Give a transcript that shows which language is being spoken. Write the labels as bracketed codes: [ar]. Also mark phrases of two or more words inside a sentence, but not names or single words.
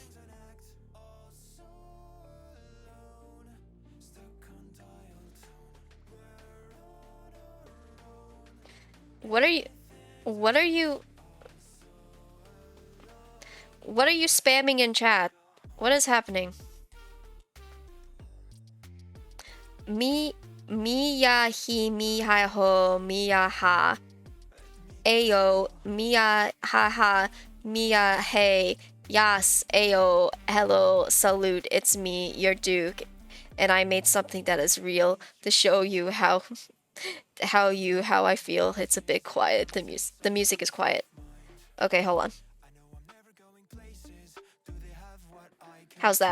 [en] What are you what are you what are you spamming in chat? What is happening? Mi ya hi mi ha ho mi ya ha. Ayo, Mia, haha, Mia, hey, yas, Ayo, hello, salute, it's me, your Duke, and I made something that is real to show you how how I feel. It's a bit quiet. The music is quiet. Okay, hold on. How's that?